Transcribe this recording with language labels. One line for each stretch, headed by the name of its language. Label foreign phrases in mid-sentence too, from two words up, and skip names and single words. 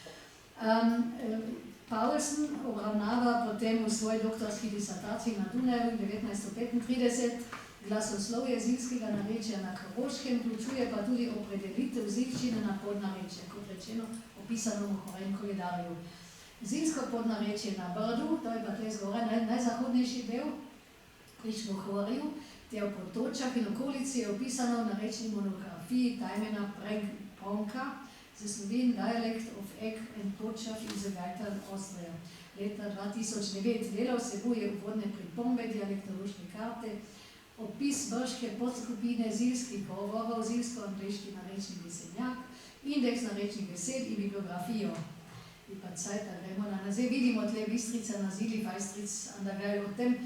Slovenian: Paulsen obravnava potem v svoji doktorski disertaciji na Dunaju 1935 glasoslovje zilskega narečja na Koroškem, vključuje pa tudi opredelitev zilščine na podnarečje, kot rečeno, opisano v Mohorjem koledarju. Zilsko podnarečje na Brdu, to je pa tle zgoraj najzahodnejši del, pri Mohorju, ter v Potočah in okolici je opisano v narečni monografiji Tajmena Pronka, The Slovene Dialect of Egg and Počah in the Gaital Austria, leta 2009. Delo vsebuje uvodne pripombe, dialektološke karte, opis brške podskupine zilskih govorov, zilsko-angleški narečni besednjak, indeks narečnih besed in bibliografijo. In pa cajt, da gremo na nazaj. Vidimo tle Bistrica na Zili, Fajstric, Andagaj, o tem.